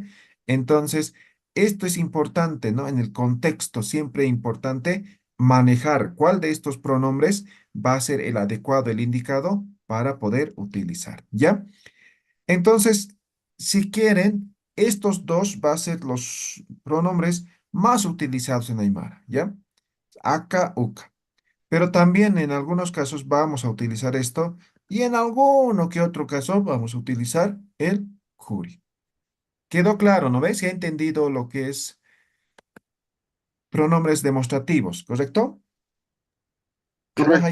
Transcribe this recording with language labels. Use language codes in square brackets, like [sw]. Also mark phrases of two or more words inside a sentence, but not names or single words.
[es] Entonces, esto es importante, ¿no? En el contexto, siempre importante manejar cuál de estos pronombres va a ser el adecuado, el indicado para poder utilizar, ¿ya? Entonces, si quieren, estos dos van a ser los pronombres más utilizados en Aymara, ¿ya? [ay] Aka, uka. [es] Pero también en algunos casos vamos a utilizar esto y en alguno que otro caso vamos a utilizar el juri. ¿Quedó claro, no ves? ¿Se ha entendido lo que es pronombres demostrativos, correcto? ¿Trabaja